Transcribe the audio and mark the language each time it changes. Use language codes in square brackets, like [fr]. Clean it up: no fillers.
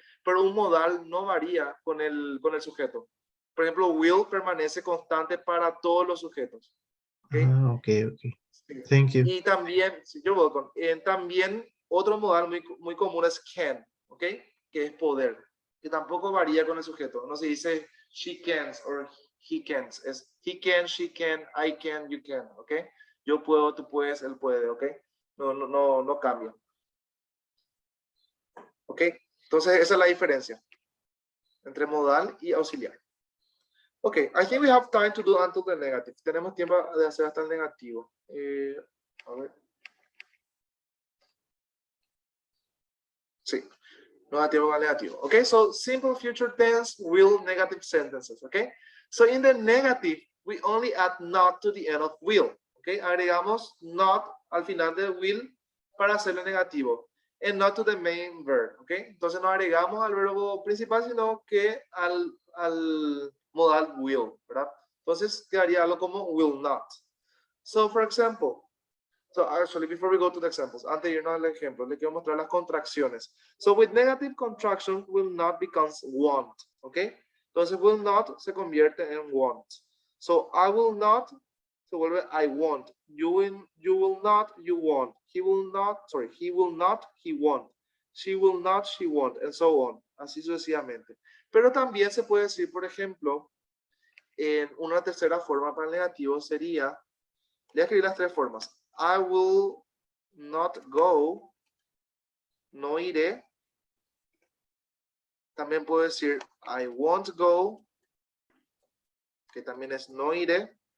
[es] Pero un modal no varía con el sujeto. Por ejemplo, will permanece constante para todos los sujetos. ¿Ok? Ah, ok, ok. Sí. [en] Thank you. [es] Y también, sí, [en] you're welcome. [es] También Otro modal muy común es can, ¿ok? Que es poder, que tampoco varía con el sujeto. No se dice [en] she can [es] o [en] he can. Es he can, she can, I can, you can, ¿ok? [es] Yo puedo, tú puedes, él puede, ¿ok? No cambia. ¿Ok? Entonces esa es la diferencia entre modal y auxiliar. [en] Ok, I think we have time to do until the negative. [es] Tenemos tiempo de hacer hasta el negativo. A ver. Sí, no da tiempo para el negativo. [en] Okay, so simple future tense, will, negative sentences. Okay, so in the negative, we only add not to the end of will. [es] Okay, agregamos not al final de will para hacerlo negativo. [en] And not to the main verb. [es] Okay, entonces no agregamos al verbo principal, sino que al modal will, ¿verdad? Entonces quedaría algo como will not. [en] So, for example, so actually, before we go to the examples, [es] antes de irnos al ejemplo, le quiero mostrar las contracciones. [en] So, with negative contraction, will not becomes want, ¿ok? [es] Entonces, [en] will not [es] se convierte en [en] want. So, I will not [es] se vuelve [en] I want. You will not, you want. He will not, he won't. She will not, she won't, and so on. [es] Así sucesivamente. Pero también se puede decir, por ejemplo, en una tercera forma para el negativo sería, le voy a escribir las tres formas. [en] I will not go, [es] no iré. También puedo decir [en] I won't go, [es] que también es no iré.